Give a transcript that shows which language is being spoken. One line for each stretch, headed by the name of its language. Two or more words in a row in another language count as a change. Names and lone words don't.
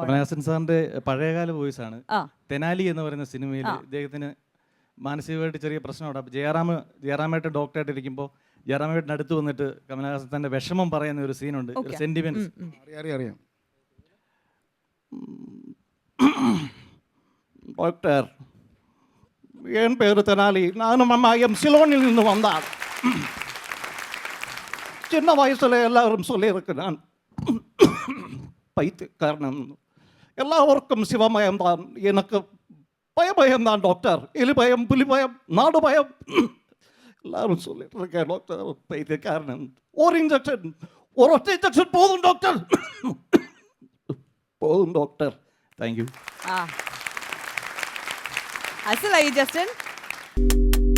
Malayalam: കമലഹാസൻ സാറിന്റെ പഴയകാല വോയിസ് ആണ്. തെനാലി എന്ന് പറയുന്ന സിനിമയിൽ ഇദ്ദേഹത്തിന് മാനസികമായിട്ട് ചെറിയ പ്രശ്നമുണ്ട്. അപ്പോൾ ജയറാമായിട്ട് ഡോക്ടറായിട്ട് ഇരിക്കുമ്പോൾ ജയറാമേട്ടിന് അടുത്ത് വന്നിട്ട് കമലഹാസൻ തന്റെ വിഷമം പറയുന്ന ഒരു സീനുണ്ട്, സെന്റിമെന്റ്സ്. അറിയാം. ഡോക്ടർ,
Tamil: என் பேரு தெனாலி. நானும் அம்மா சிலோனில் இருந்து வந்தான். சின்ன வயசுல எல்லாரும் சொல்லியிருக்கு நான் பைத்தியக்காரன். எல்லாருக்கும் சிவமயம்தான், எனக்கு பயம்தான் டாக்டர். எலி பயம், புலி பயம், நாடு பயம். எல்லாரும் சொல்லிட்டு இருக்கேன் டாக்டர் பைத்தியக்காரன். ஒரு இன்ஜெக்ஷன், ஒரு ஒற்றை இன்ஜெக்ஷன் போதும் டாக்டர். போதும் டாக்டர்.
English: thank you.
Malayalam: അസലായി ജസ്റ്റിൻ.